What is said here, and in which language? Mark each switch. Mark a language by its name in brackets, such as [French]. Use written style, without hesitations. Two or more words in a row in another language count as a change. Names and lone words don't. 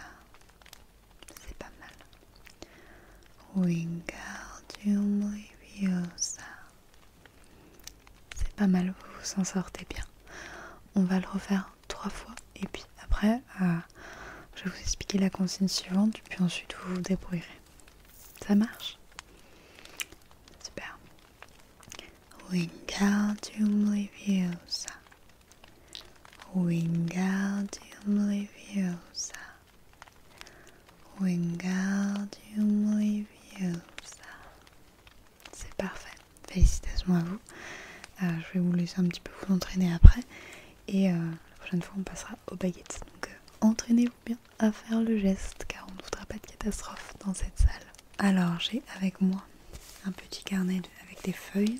[French] C'est pas mal. Wingardium Leviosa. C'est pas mal, vous vous en sortez bien. On va le refaire 3 fois et puis après je vais vous expliquer la consigne suivante puis ensuite vous vous débrouillerez. Ça marche? Super. Wingardium Leviosa. Wingardium Leviosa. Wingardium Leviosa. C'est parfait. Félicitations à vous. Je vais vous laisser un petit peu vous entraîner après. Et la prochaine fois, on passera aux baguettes. Donc, entraînez-vous bien à faire le geste, car on ne voudra pas de catastrophe dans cette salle. Alors, j'ai avec moi un petit carnet avec des feuilles.